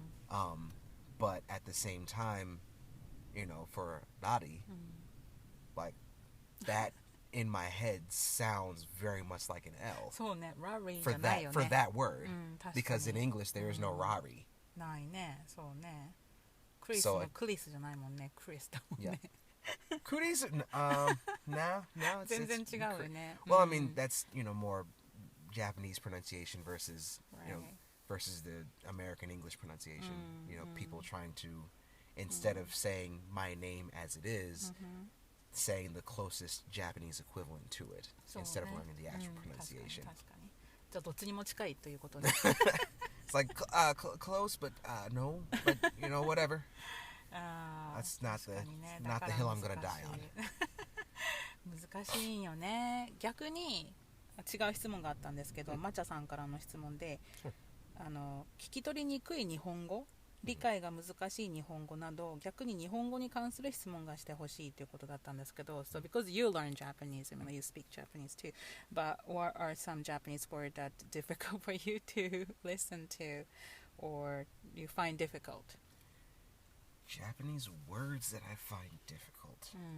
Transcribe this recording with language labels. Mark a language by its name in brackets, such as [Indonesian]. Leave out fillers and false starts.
[English] But at the same time, for Nadi, like, that in my head sounds very much like an L. For that word. Because in English, there is no Rari. [Japanese] ないね、そうね。クリスもクリスじゃないもんね、クリスだもんね。 [English] クリス、no, it's [Japanese] 全然違うよね。 [English] Well, I mean, that's, more Japanese pronunciation versus, versus the American English pronunciation. People trying to, instead of saying my name as it is, saying the closest Japanese equivalent to it, instead of learning the actual pronunciation. [Japanese] 確かに。じゃあどっちにも近いということで。 [English] It's like close, but no, but whatever. That's not the hill I'm gonna die on. [Japanese] 難しいよね。逆に違う質問があったんですけど、マチャさんからの質問で、聞き取りにくい日本語、理解が難しい日本語など、逆に日本語に関する質問がしてほしいということだったんですけど、 [English] So because you learn Japanese, you speak Japanese too, but what are some Japanese words that difficult for you to listen to or you find difficult? Japanese words that I find difficult.